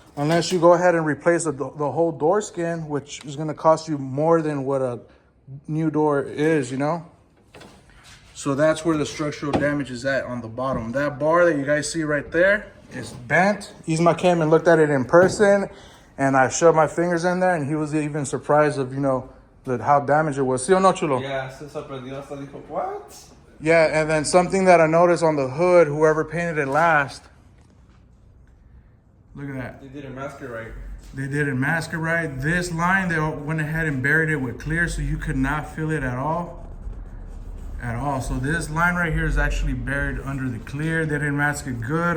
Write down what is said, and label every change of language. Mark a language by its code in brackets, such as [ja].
[en] Unless you go ahead and replace the whole door skin, which is going to cost you more than what a new door is, So that's where the structural damage is at, on the bottom. That bar that you guys see right there is bent. ISMA came and looked at it in person, and I shoved my fingers in there, and he was even surprised of, how damaged it was. [es] ¿Sí o no, chulo? Yeah, se sorprendió hasta dijo, what? [en] Yeah, and then something that I noticed on the hood, whoever painted it last, look at that. They didn't mask it right. They didn't mask it right. This line, they went ahead and buried it with clear, so you could not feel it at all. So this line right here is actually buried under the clear. They didn't mask it good.